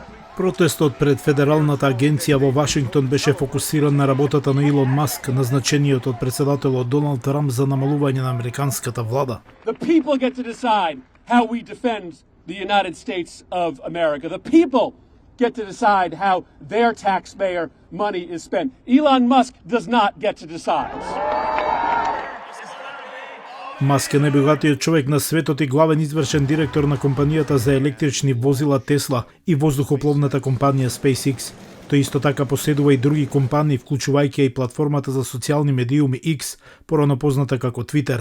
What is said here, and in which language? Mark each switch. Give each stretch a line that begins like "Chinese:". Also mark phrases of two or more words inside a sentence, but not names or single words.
Macedonian: Протестот пред Федералната агенција во Вашингтон беше фокусиран на работата на Илон Маск, назначениот од председателот Доналд Трамп за намалување на американската влада.
English: The people get to decide how we defend the United States of America. The people get to decide how their taxpayer money is spent. Elon Musk does not get to decide.
Macedonian: Маск е најбогатиот човек на светот и главен извршен директор на компанијата за електрични возила Тесла и воздухопловната компанија SpaceX. Тој исто така поседува и други компании, вклучувајќи и платформата за социјални медиуми X, порано позната како Twitter.